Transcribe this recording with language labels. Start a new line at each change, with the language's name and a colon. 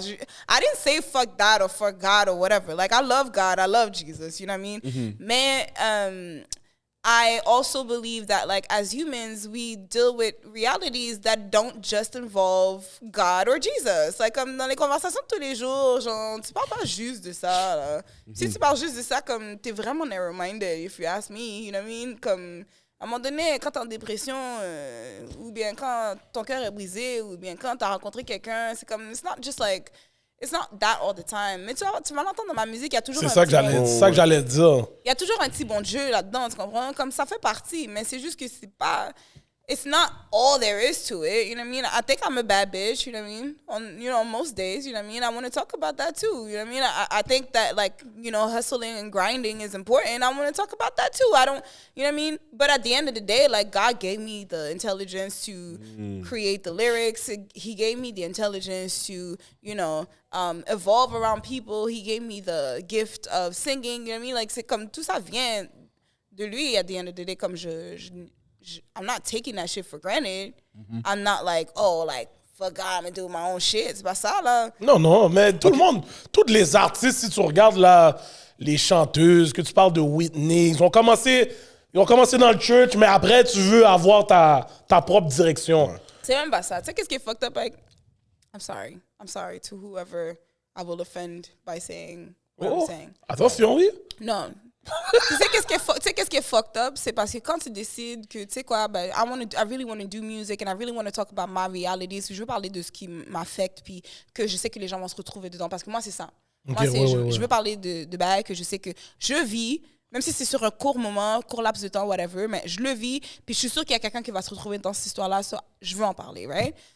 English: I didn't say fuck that or fuck God or whatever. Like, I love God, I love Jesus, you know what I mean? Mais I also believe that, like, as humans, we deal with realities that don't just involve God or Jesus.
French: Like, comme dans les conversations de tous les jours, genre, tu parles pas juste de ça, là. Si tu parles juste de ça, comme, t'es vraiment narrow-minded,
English: if you ask me, you know what I mean?
French: Comme, à un moment donné, quand t'es en dépression, ou bien quand ton cœur est brisé, ou bien quand t'as rencontré quelqu'un, c'est comme,
English: it's not that all the time.
French: Mais tu vas l'entendre dans ma musique, il y a toujours C'est un ça petit que j'allais dire. il y a toujours un petit bon Dieu là-dedans, tu comprends? Comme ça fait partie, mais c'est juste que c'est pas...
English: It's not all there is to it, you know what I mean? I think I'm a bad bitch, you know what I mean? On most days, you know what I mean? I want to talk about that too, you know what I mean? I think that, like, you know, hustling and grinding is important. I want to talk about that too. I don't, you know what I mean? But at the end of the day, like, God gave me the intelligence to create the lyrics. He gave me the intelligence to, you know, evolve around people. He gave me the gift of singing, you know what I mean? Like,
French: c'est comme tout ça vient de lui
English: at the end of the day, comme I'm not taking that shit for granted. I'm not like, oh, like, fuck God, I'm gonna do my own shit.
French: C'est pas ça, là. Non, mais tout le monde, tous les artistes, si tu regardes là, les chanteuses, que tu parles de Whitney, ils ont commencé dans le church, mais après, tu veux avoir ta propre direction. Ouais. C'est même pas ça. Tu sais qu'est-ce qui est fucked up avec...
English: I'm sorry to whoever I will offend by saying what I'm saying.
French: Attention, oui. Non. Tu sais qu'est-ce qui est fucked up? C'est parce que quand tu décides que, tu sais quoi, ben,
English: I really want to do music and I really want to talk about my realities.
French: Je veux parler de ce qui m'affecte puis que je sais que les gens vont se retrouver dedans. Parce que moi, c'est ça. Okay, Moi, je veux parler de bails que je sais que je vis, Même si c'est sur un court moment, court laps de temps, whatever, mais je le vis, puis je suis sûre qu'il y a quelqu'un qui va se retrouver dans cette histoire-là, so je veux en parler, right?